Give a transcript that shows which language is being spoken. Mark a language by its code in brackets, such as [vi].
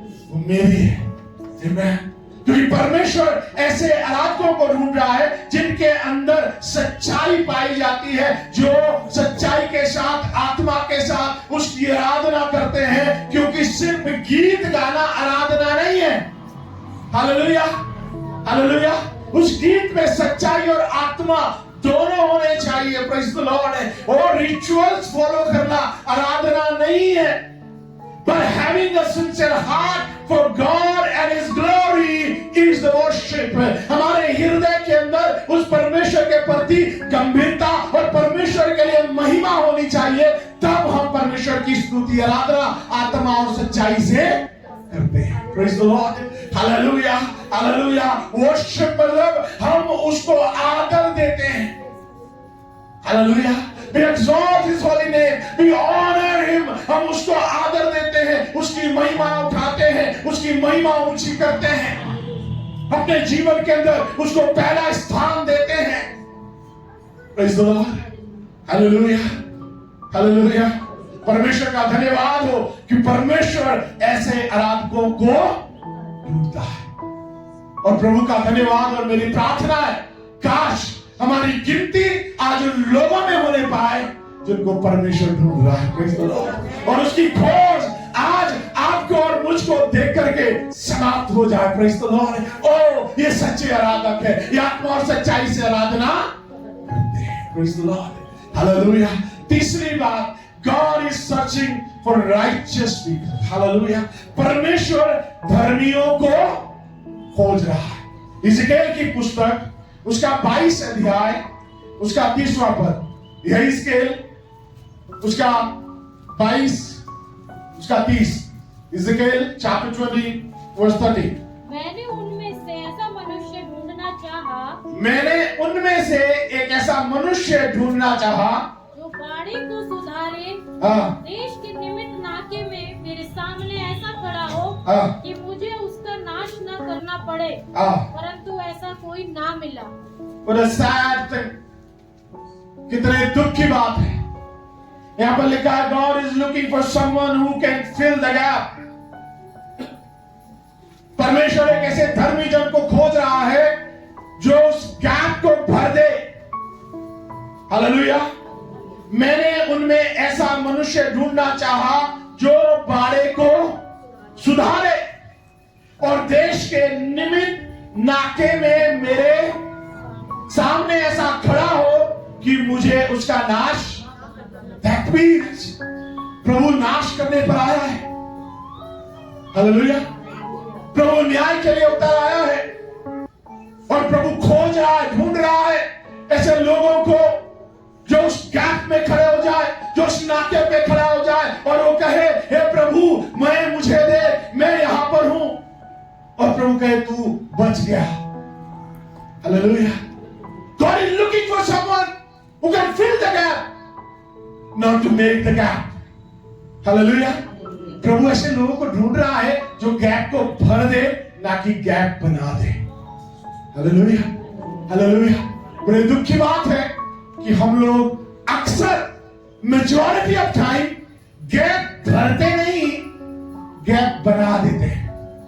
[hi] वो मेरी है, आमेन। क्योंकि परमेश्वर ऐसे आराधकों को ढूंढ रहा है जिनके अंदर सच्चाई पाई जाती है, जो सच्चाई के साथ, आत्मा के साथ उसकी आराधना करते हैं। क्योंकि सिर्फ गीत गाना आराधना नहीं है। Hallelujah, hallelujah. उस गीत में सच्चाई और आत्मा दोनों होने चाहिए। Praise the Lord. और रिचुअल्स फॉलो करना आराधना नहीं है, [en] but having a sincere heart for God and His glory is the worship। [hi] हमारे हृदय के अंदर उस परमेश्वर के प्रति गंभीरता और परमेश्वर के लिए महिमा होनी चाहिए, तब हम परमेश्वर की स्तुति आराधना आत्मा और सच्चाई से करते हैं। [en] Praise the Lord, hallelujah, hallelujah. [hi] Worship मतलब हम उसको आदर देते हैं। [en] Hallelujah. We exalt His holy name, we honor Him। [hi] हम उसको आदर देते हैं, उसकी महिमा उठाते हैं, उसकी महिमा ऊंची करते हैं, अपने जीवन के अंदर उसको पहला स्थान देते हैं। [en] Praise the Lord, hallelujah, hallelujah. [hi] परमेश्वर का धन्यवाद हो कि परमेश्वर ऐसे आराधकों को ढूंढता है। और प्रभु का धन्यवाद और मेरी प्रार्थना है, काश हमारी गिनती आज उन लोगों में होने पाए जिनको परमेश्वर ढूंढ रहा है। और उसकी खोज आज आपको और मुझको देख करके समाप्त हो जाए। Praise the Lord. ओ, ये सच्चे आराधक है, ये आत्मा और सच्चाई से आराधना करते हैं। Praise the Lord, hallelujah. तीसरी बात, [en] God is searching for righteous people। [hi] Hallelujah. परमेश्वर धर्मियों को खोज रहा है। इज़राइल की पुस्तक उसका 22 अध्याय उसका 30वां पद, यही स्केल उसका 22 उसका 30, इज़राइल चैप्टर 20 वर्स 30। मैंने उनमें से ऐसा मनुष्य ढूंढना चाहा, मैंने उनमें से एक ऐसा मनुष्य ढूंढना चाहा जो बाड़ी को सुधारे, देश के निमित्त नाके में मेरे सामने ऐसा खड़ा हो कि मुझे उसका नाश न करना पड़े, परंतु ऐसा कोई ना मिला। [en] What a sad thing। [hi] कितने दुख की बात है। यहाँ पर लिखा है [en] God is looking for someone who can fill the gap। [hi] परमेश्वर एक ऐसे धर्मी जन को खोज रहा है जो उस गैप को भर दे। हालेलुया। मैंने उनमें ऐसा मनुष्य ढूंढना चाहा जो बाड़े को सुधारे और देश के निमित्त नाके में मेरे सामने ऐसा खड़ा हो कि मुझे उसका नाश। [en] That means [hi] प्रभु नाश करने पर आया है। हालेलुया। प्रभु न्याय के लिए उतर आया है और प्रभु खोज रहा है, ढूंढ रहा है ऐसे लोगों को जो उस गैप में खड़े हो जाए, जो उस नाके पे खड़ा हो जाए और वो कहे, हे प्रभु मुझे दे, मैं यहां पर हूं। और प्रभु कहे, तू बच गया। Hallelujah. [en] God is looking for someone who can fill the gap, not to make the gap। [hi] Hallelujah. प्रभु ऐसे लोगों को ढूंढ रहा है जो गैप को भर दे, ना कि गैप बना दे। Hallelujah, hallelujah. बड़े दुख की बात है कि हम लोग अक्सर [en] majority of time [hi] गैप भरते नहीं, गैप बना देते हैं।